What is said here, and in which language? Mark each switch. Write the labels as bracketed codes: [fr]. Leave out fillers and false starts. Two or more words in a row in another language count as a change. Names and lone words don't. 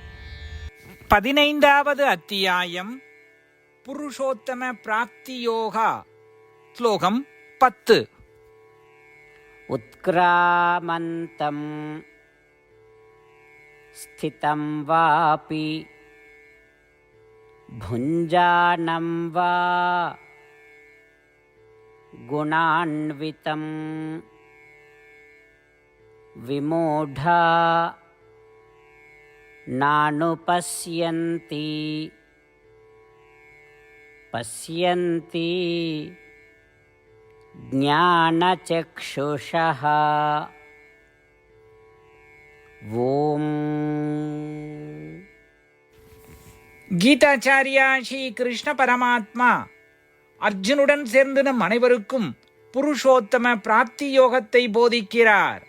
[ta] 15வது அத்தியாயம் புருஷோத்தம பிராப்தி யோகா. ஸ்லோகம் 10. [sa] उत्क्रामन्तं स्थितं वापि भुञ्जानं वा गुणान्वितं विमूढा नानुपश्यन्ति पश्यन्ति ज्ञानचक्षुषः. [ta] ஓம். கீதாச்சாரியா ஸ்ரீ கிருஷ்ண பரமாத்மா அர்ஜுனுடன் சேர்ந்து நம் அனைவருக்கும் புருஷோத்தம பிராப்தி யோகத்தை போதிக்கிறார்.